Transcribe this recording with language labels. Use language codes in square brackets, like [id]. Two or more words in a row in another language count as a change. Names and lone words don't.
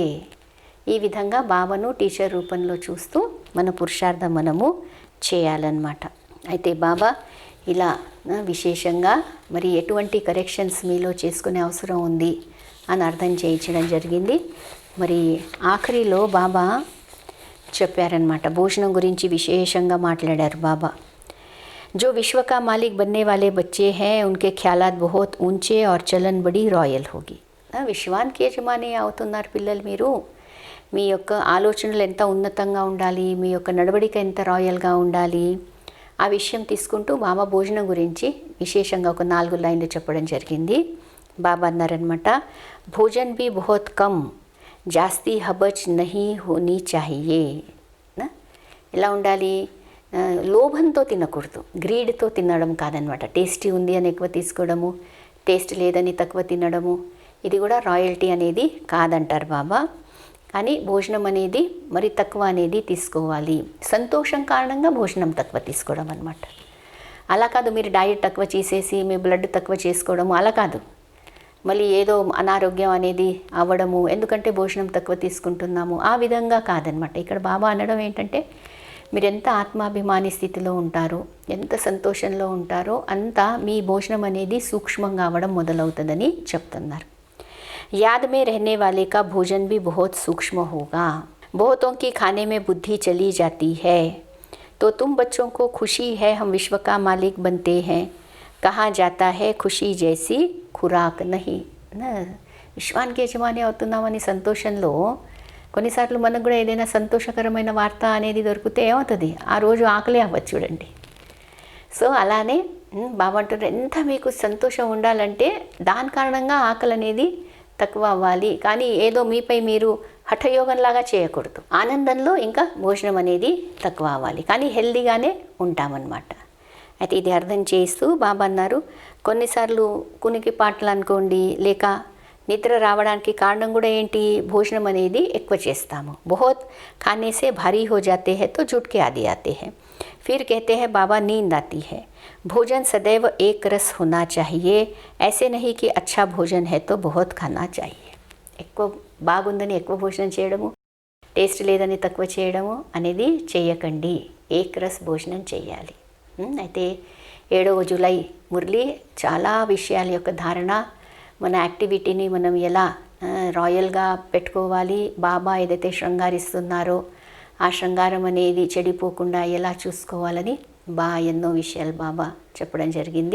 [te] ఈ విధంగా బాబాను టీచర్ రూపంలో చూస్తూ మన పురుషార్థం మనము చేయాలన్నమాట. అయితే బాబా ఇలా విశేషంగా మరి ఎటువంటి కరెక్షన్స్ మీలో చేసుకునే అవసరం ఉంది అని అర్థం చేయించడం జరిగింది. మరి ఆఖరిలో బాబా చెప్పారనమాట, భోజనం గురించి విశేషంగా మాట్లాడారు బాబా. [hi] जो विश्व का मालिक बनने वाले बच्चे हैं उनके ख्यालात बहुत ऊंचे और चलन बड़ी रॉयल होगी. [te] విశ్వానికి యజమాని అవుతున్నారు పిల్లలు మీరు, మీ యొక్క ఆలోచనలు ఎంత ఉన్నతంగా ఉండాలి, మీ యొక్క నడవడిక ఎంత రాయల్గా ఉండాలి, ఆ విషయం తీసుకుంటూ బాబా భోజనం గురించి విశేషంగా ఒక 4 లైన్లు చెప్పడం జరిగింది. బాబా అన్నారనమాట, [hi] भोजन भी बहुत कम जास्ती हबच नहीं होनी चाहिए. [te] ఎలా ఉండాలి, లోభంతో తినకూడదు, గ్రీడ్తో తినడం కాదనమాట. టేస్టీ ఉంది అని ఎక్కువ తీసుకోవడము, టేస్ట్ లేదని తక్కువ తినడము, ఇది కూడా రాయల్టీ అనేది కాదంటారు బాబా. కానీ భోజనం అనేది మరి తక్కువ అనేది తీసుకోవాలి, సంతోషం కారణంగా భోజనం తక్కువ తీసుకోవడం అనమాట. అలా కాదు మీరు డైట్ తక్కువ చేసేసి మీ బ్లడ్ తక్కువ చేసుకోవడము, అలా కాదు. మళ్ళీ ఏదో అనారోగ్యం అనేది అవ్వడము ఎందుకంటే భోజనం తక్కువ తీసుకుంటున్నాము, ఆ విధంగా కాదనమాట. ఇక్కడ బాబా అనడం ఏంటంటే, మీరు ఎంత ఆత్మాభిమాని స్థితిలో ఉంటారో, ఎంత సంతోషంలో ఉంటారో అంత మీ భోజనం అనేది సూక్ష్మంగా అవ్వడం మొదలవుతుందని చెప్తున్నారు. [hi] याद में रहने वाले का भोजन भी बहुत सूक्ष्म होगा. बहुतों की खाने में बुद्धि चली जाती है. तो तुम बच्चों को खुशी है हम विश्व का मालिक बनते हैं. कहा जाता है खुशी जैसी खुराक नहीं. [te] విశ్వానికి యజమాని అవుతున్నామని సంతోషంలో కొన్నిసార్లు మనకు కూడా ఏదైనా సంతోషకరమైన వార్త అనేది దొరికితే ఏమవుతుంది, ఆ రోజు ఆకలి అవ్వచ్చు చూడండి. సో అలానే బాబా అంటారు, ఎంత మీకు సంతోషం ఉండాలంటే దాని కారణంగా ఆకలి అనేది తక్కువ అవ్వాలి, కానీ ఏదో మీపై మీరు హఠయోగంలాగా చేయకూడదు. ఆనందంలో ఇంకా భోజనం అనేది తక్కువ అవ్వాలి, కానీ హెల్దీగానే ఉంటామన్నమాట. అయితే ఇది అర్థం చేస్తూ బాబా అన్నారు, కొన్నిసార్లు కునికి పాటలు అనుకోండి, లేక నిద్ర రావడానికి కారణం కూడా ఏంటి, భోజనం అనేది ఎక్కువ చేస్తాము. [hi] बहुत खाने से भारी हो जाते हैं तो झुट के आदि आते हैं. फिर कहते हैं बाबा नींद आती है. भोजन सदैव एक रस होना चाहिए. ऐसे नहीं कि अच्छा भोजन है तो बहुत खाना चाहिए. [te] ఎక్కువ బాగుందని ఎక్కువ భోజనం చేయడము, టేస్ట్ లేదని తక్కువ చేయడము అనేది చేయకండి. [hi] एक रस [te] భోజనం చేయాలి. అయితే 7వ జూలై మురళి చాలా విషయాల యొక్క ధారణ, మన యాక్టివిటీని మనం ఎలా రాయల్గా పెట్టుకోవాలి, బాబా ఏదైతే శృంగారిస్తున్నారో ఆ శృంగారం అనేది చెడిపోకుండా ఎలా చూసుకోవాలని ఎన్నో విషయాలు బాబా చెప్పడం జరిగింది.